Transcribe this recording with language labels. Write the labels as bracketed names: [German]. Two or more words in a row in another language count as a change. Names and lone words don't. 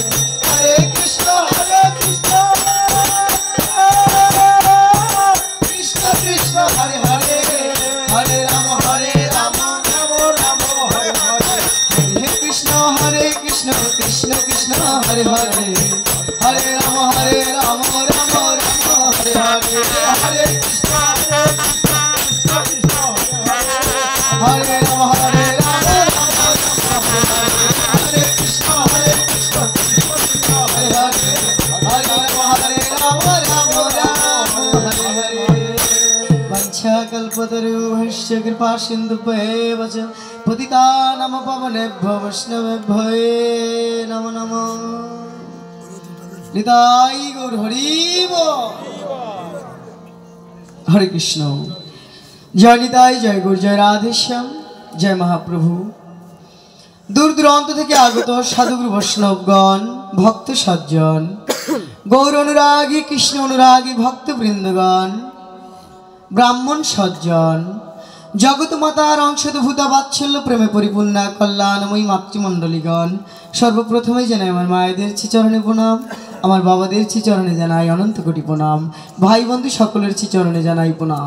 [Sanskrit] हरे कृष्ण कृष्ण कृष्ण हरे हरे हरे राम राम राम हरे हरे। हरे कृष्ण कृष्ण कृष्ण हरे हरे हरे राम राम राम हरे हरे। हरे कृष्ण हरे राम कल्पतरुभ्यश्च कृपा सिन्धुभ्येव च पतितानां पावनेभ्यो वैष्णवेभ्यो नमो नमः। [Bangla] নিতাই গৌর হরি বোল। [Sanskrit] हरे कृष्ण। [Hindi] जय निताई जय गौर जय राधेश्याम जय महाप्रभु। [Bangla] দূর দূরান্ত থেকে আগত সাধুগুরু বৈষ্ণবগণ ভক্ত সজ্জন গৌর অনুরাগী কৃষ্ণ অনুরাগী ভক্তবৃন্দগণ ব্রাহ্মণ সজ্জন জগৎ মাতার অংশভূত বাৎসল্য প্রেমে পরিপূর্ণা কল্যাণময়ী মাতৃমণ্ডলীগণ, সর্বপ্রথমে জানাই আমার মায়েদের শ্রীচরণে প্রণাম, আমার বাবাদের শ্রীচরণে জানাই অনন্ত কোটি প্রণাম, ভাই বন্ধু সকলের শ্রীচরণে জানাই প্রণাম।